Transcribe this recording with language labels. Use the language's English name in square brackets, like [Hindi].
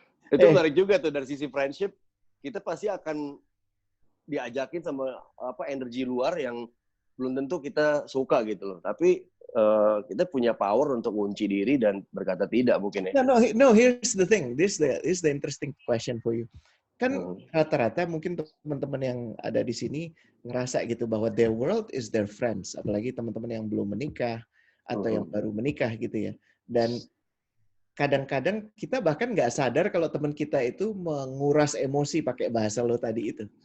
[Indonesian] Itu menarik juga tuh dari sisi friendship. Kita pasti akan diajakin sama energi luar yang belum tentu kita suka gitu loh. Tapi kita punya power untuk kunci diri dan berkata tidak mungkin ya. [English] No, here's the thing. This is the interesting question for you. [Indonesian] Kan rata-rata mungkin teman-teman yang ada di sini ngerasa gitu bahwa [English] their world is their friends, [Indonesian] apalagi teman-teman yang belum menikah atau yang baru menikah gitu ya. Dan kadang-kadang kita bahkan nggak sadar kalau teman kita itu menguras emosi pakai bahasa lo tadi itu.